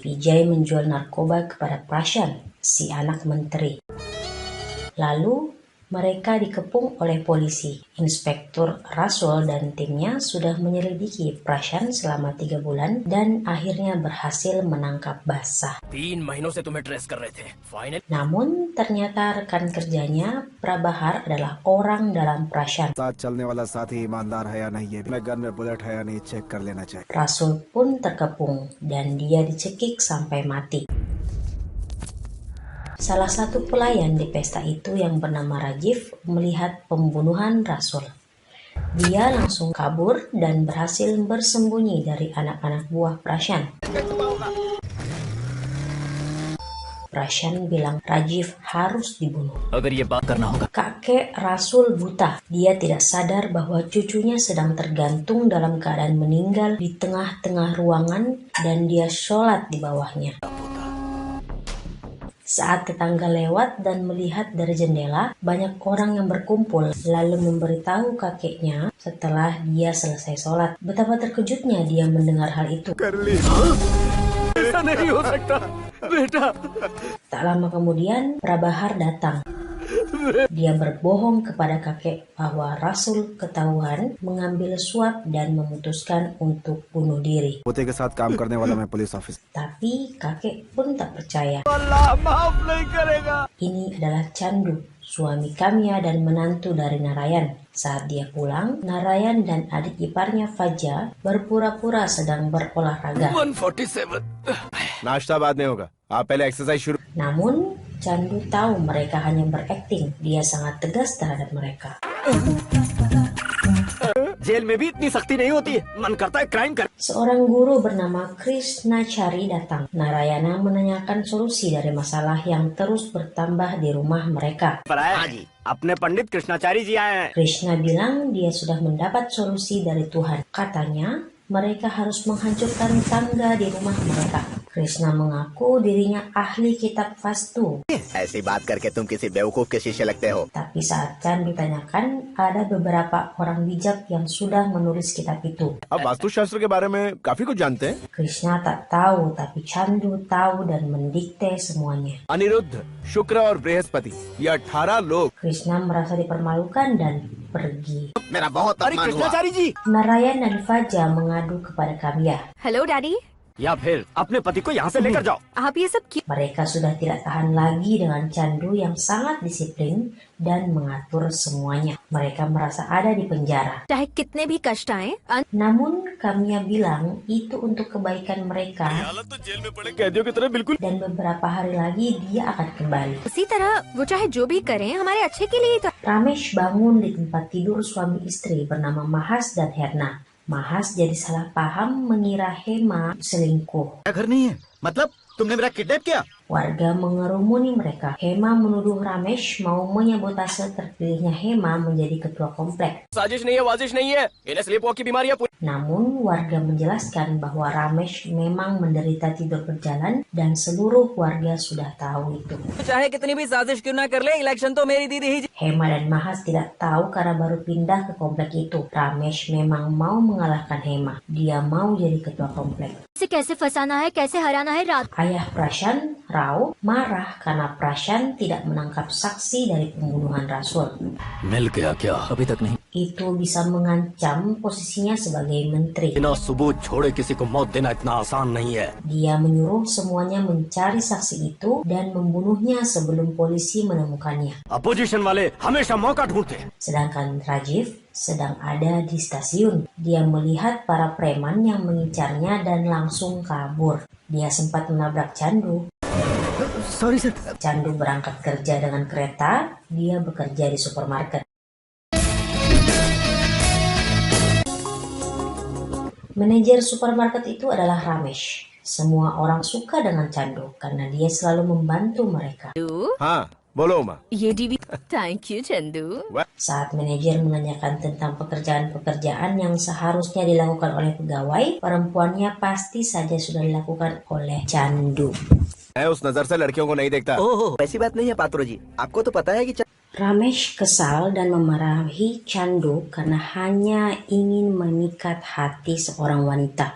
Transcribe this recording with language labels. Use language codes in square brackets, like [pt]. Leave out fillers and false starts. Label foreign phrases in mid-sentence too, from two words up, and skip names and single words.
[id] Vijay menjual narkoba kepada Prashan, si anak menteri. Lalu mereka dikepung oleh polisi. Inspektur Rasul dan timnya sudah menyelidiki Prashan selama 3 bulan dan akhirnya berhasil menangkap Basah. [hi] 3 महीनों से तुम्हें ट्रेस कर रहे थे। फाइनल [id] Namun ternyata rekan kerjanya Prabahar adalah orang dalam Prashan. [hi] साथ चलने वाला साथी ईमानदार है या नहीं, ये मैं गन में बुलेट है या नहीं चेक कर लेना चाहिए। [id] Rasul pun terkepung dan dia dicekik sampai mati. Salah satu pelayan di pesta itu yang bernama Rajiv melihat pembunuhan Rasul. Dia langsung kabur dan berhasil bersembunyi dari anak-anak buah Prashan. Prashan bilang Rajiv harus dibunuh. [hi] अगर ये बात करना होगा [id] Kakek Rasul buta. Dia tidak sadar bahwa cucunya sedang tergantung dalam keadaan meninggal di tengah-tengah ruangan dan dia sholat di bawahnya. Saat tetangga lewat dan melihat dari jendela, banyak orang yang berkumpul lalu memberitahu kakeknya setelah dia selesai sholat. Betapa terkejutnya dia mendengar hal itu. [hi] ऐसा नहीं हो सकता बेटा। [id] Tak lama kemudian, Prabahar datang. Dia berbohong kepada kakek bahwa Rasul ketahuan mengambil suap dan memutuskan untuk bunuh diri. [hi] पोते के साथ काम करने वाला मैं [en] police officer. [id] Tapi kakek pun tak percaya. [hi] अल्लाह माफ नहीं करेगा। [id] Ini adalah Chandu, suami Kamya dan menantu dari Narayan. Saat dia pulang, Narayan dan adik iparnya Faja berpura-pura sedang berolahraga. 147 [hi] नाश्ता बाद में होगा, आप पहले एक्सरसाइज शुरू। [id] Namun, Chandu tahu mereka hanya berakting. Dia sangat tegas terhadap mereka. [hi] जेल में भी इतनी सख्ती नहीं होती है। मन करता है क्राइम कर। [id] Seorang guru bernama Krishnachari datang. Narayana menanyakan solusi dari masalah yang terus bertambah di rumah mereka. [hi] हाँ जी, अपने पंडित कृष्णाचारी जी आए हैं। [id] Krishna bilang dia sudah mendapat solusi dari Tuhan. Katanya, mereka harus menghancurkan tangga di rumah mereka. Krishna mengaku dirinya ahli kitab Vastu. [hi] ऐसी बात करके तुम किसी बेवकूफ के शीशे लगते हो। [id] Tapi saat Chan ditanyakan, ada beberapa orang bijak yang sudah menulis kitab itu. [hi] आप वास्तुशास्त्र के बारे में काफी कुछ जानते हैं। [id] Krishna tak tahu, tapi Chandu tahu dan mendikte semuanya. [hi] अनिरुद्ध, शुक्र और बृहस्पति, ये 18 लोग। [id] Krishna merasa dipermalukan dan pergi. [hi] मेरा बहुत अरे अपमान हुआ। कृष्णाचारी जी, [id] Narayan dan Faja mengadu kepada Kamya. [en] hello daddy, [hi] या फिर अपने पति को यहाँ से लेकर जाओ। आप ये सब क्यों? [id] Mereka sudah tidak tahan lagi dengan Chandu yang sangat disiplin dan mengatur semuanya. Mereka merasa ada di penjara. [hi] चाहे कितने भी कष्ट आए, [id] Namun Kamya bilang itu untuk kebaikan mereka [hi] तो जेल में पड़े कैदियों की तरह बिल्कुल। [id] dan beberapa hari lagi dia akan kembali. [hi] उसी तरह वो चाहे जो भी करें हमारे अच्छे के लिए ही तो। [id] Ramesh bangun di tempat tidur suami istri bernama Mahas dan Herna. Mahas jadi salah paham mengira Hema selingkuh. [hi] घर नहीं है, मतलब तुमने मेरा किडनैप किया। [id] Warga mengerumuni mereka. Hema menuduh Ramesh mau menyabotase terpilihnya Hema menjadi ketua komplek. [hi] साजिश नहीं है, वाजिश नहीं है, इन्हें [en] sleep walk [hi] की बीमारी है। [id] Namun warga menjelaskan bahwa Ramesh memang menderita tidur berjalan dan seluruh warga sudah tahu itu. [hi] चाहे कितनी भी साजिश क्यों ना कर ले, इलेक्शन तो मेरी दीदी ही। [id] Hema dan Mahas tidak tahu karena baru pindah ke komplek itu. Ramesh memang mau mengalahkan Hema. Dia mau jadi ketua komplek. [hi] इसे कैसे फंसाना है, कैसे हराना है रात। [id] Ayah Prashan, Rao, marah karena Prashan tidak menangkap saksi dari pembunuhan Rasul. [hi] मिल गया क्या? अभी तक नहीं। [id] itu bisa mengancam posisinya sebagai menteri. [hi] बिना सबूत छोड़े किसी को मौत देना इतना आसान नहीं है। [id] Dia menyuruh semuanya mencari saksi itu dan membunuhnya sebelum polisi menemukannya. [hi] अपोजिशन वाले हमेशा मौका ढूंढते हैं। [id] Sedangkan Rajiv sedang ada di stasiun. Dia melihat para preman yang mengincarnya dan langsung kabur. Dia sempat menabrak Chandu. [en] sorry sir. [id] Chandu berangkat kerja dengan kereta, dia bekerja di supermarket. Manajer supermarket itu adalah Ramesh. Semua orang suka dengan Chandu karena dia selalu membantu mereka. [hi] हाँ बोलो माँ। ये डीवी [en] thank you [hi] चंदू। [id] Saat manajer menanyakan tentang pekerjaan-pekerjaan yang seharusnya dilakukan oleh pegawai, perempuannya pasti saja sudah dilakukan oleh Chandu. [hi] मैं उस नजर से लड़कियों को नहीं देखता। ओह ऐसी बात नहीं है पात्रो जी, आपको तो पता है कि [id] Ramesh kesal dan memarahi Chandu karena hanya ingin memikat hati seorang wanita.